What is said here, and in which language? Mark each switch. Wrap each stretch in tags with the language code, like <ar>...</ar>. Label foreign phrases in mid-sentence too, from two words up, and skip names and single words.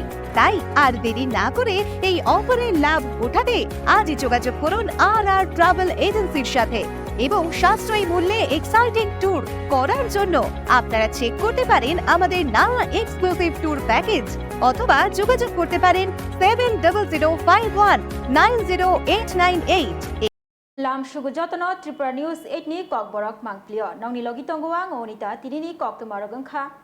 <bn>তাই আর দেরি না করে এই অফারের লাভ উঠাতে আজই যোগাযোগ করুন আর</bn> <en>travel agency</en> <bn>সাথে এবং সাশ্রয়ী মূল্যে</bn> <en>exciting tour</en> <bn>করার জন্য আপনারা চেক করতে পারেন আমাদের নানা</bn> <en>exclusive tour package,</en> <bn>অথবা যোগাযোগ করতে পারেন 7005190898।</bn> <trp>Lam sugu jotono Tripura News 8 ni kok borok mangplio nong ni logi tonggoang onita tinini kok tumarogang kha</trp>